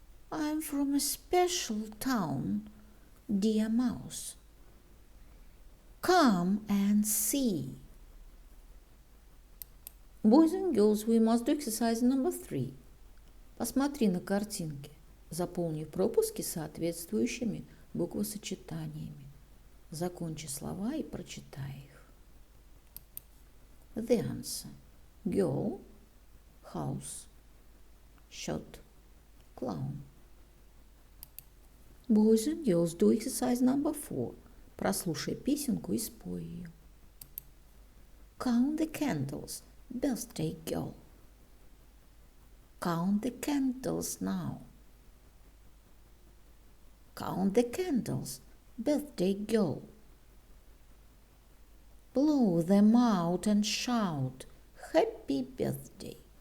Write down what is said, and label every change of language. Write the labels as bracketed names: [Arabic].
[English] I'm from a special town, dear mouse. Come and see. Boys and girls, we must do exercise number 3. [Russian] Посмотри на картинки, заполни пропуски соответствующими буквосочетаниями. Закончи слова и прочитай их. [English] The answer: girl, house, shot, clown. Boys and girls, do exercise number 4. [Russian] Прослушай песенку и спой ее. [English] Count the candles, birthday girl. Count the candles now. Count the candles, birthday girl. Blow them out and shout, happy birthday.